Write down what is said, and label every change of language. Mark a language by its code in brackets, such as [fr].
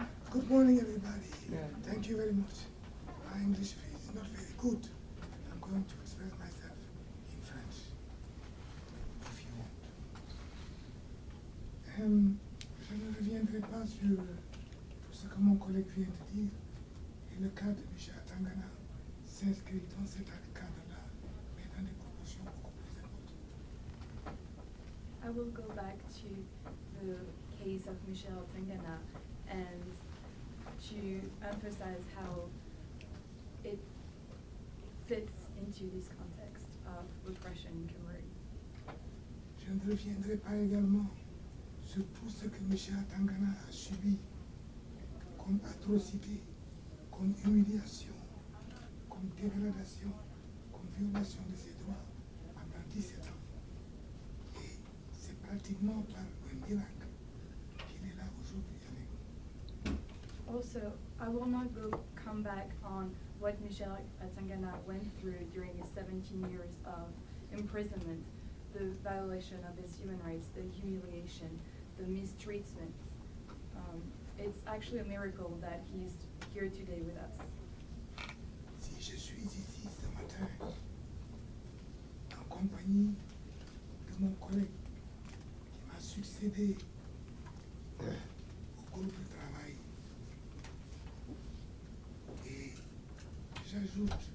[en] Good morning, everybody. Thank you very much. My English is not very good. I'm going to express myself in French, if you want. [fr] Je ne reviendrai pas sur ce que mon collègue vient de dire, et le cas de Michel Atangana s'inscrit dans cet cadre-là, mais dans des proportions beaucoup plus importantes. [en] I will go back to the case of Michel Atangana and to emphasize how it fits into this context of repression in Cameroon. [fr] Je ne reviendrai pas également sur tout ce que Michel Atangana a subi comme atrocité, comme humiliation, comme dégradation, comme violation de ses droits pendant 17 ans. Et c'est pratiquement par un miracle qu'il est là aujourd'hui avec nous. [en] Also, I will not come back on what Michel Atangana went through during his 17 years of imprisonment, the violation of his human rights, the humiliation, the mistreatment. It's actually a miracle that he's here today with us. [fr] Si je suis ici ce matin en compagnie de mon collègue qui m'a succédé au groupe de travail, et j'ajoute,